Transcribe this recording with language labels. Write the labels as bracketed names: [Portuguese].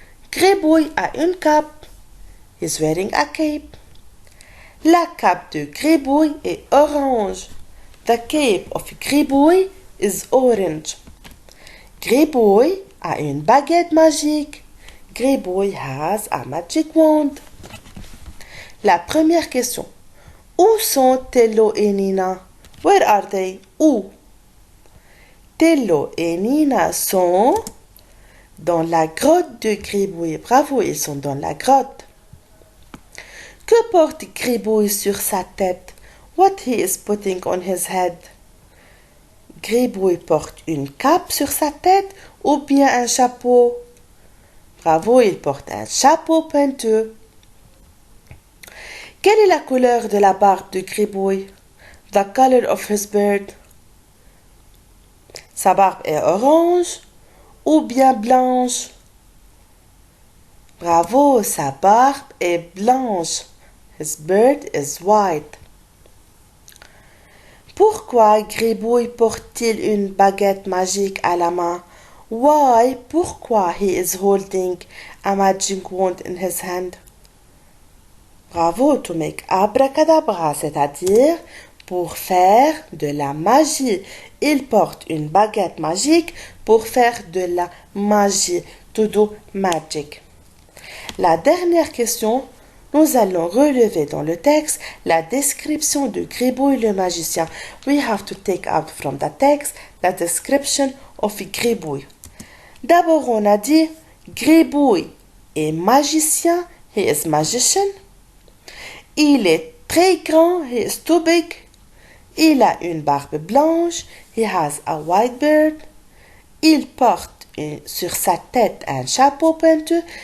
[French] Gribouille a une cape. [English] He's wearing a cape. [French] La cape de Gribouille est orange. [English] The cape of Gribouille is orange. [French] Gribouille a une baguette magique. [English] Gribouille has a magic wand. [French] La première question. Où sont Tello et Nina? [English] Where are they? [French] Où? Tello et Nina sont dans la grotte de Gribouille. Bravo, ils sont dans la grotte. Que porte Gribouille sur sa tête? [English] What he is putting on his head? [French] Gribouille porte une cape sur sa tête ou bien un chapeau? Bravo, il porte un chapeau pointeux. Quelle est la couleur de la barbe de Gribouille? [English] The color of his beard. [French] Sa barbe est orange ou bien blanche? Bravo, sa barbe est blanche. [English] His beard is white. [French] Pourquoi Gribouille porte-t-il une baguette magique à la main? [English] Why? [French] Pourquoi [English] he is holding a magic wand in his hand? [French] Bravo, [English] to make abracadabra, [French] c'est-à-dire pour faire de la magie. Il porte une baguette magique pour faire de la magie. [English] To do magic. [French] La dernière question, nous allons relever dans le texte la description de Gribouille le magicien. [English] We have to take out from the text the description of Gribouille. [French] D'abord, on a dit Gribouille est magicien. [English] He is magician. [French] Il est très grand. [English] He is too big. [French] Il a une barbe blanche. [English] He has a white beard. [French] Il porte sur sa tête un chapeau pointeux.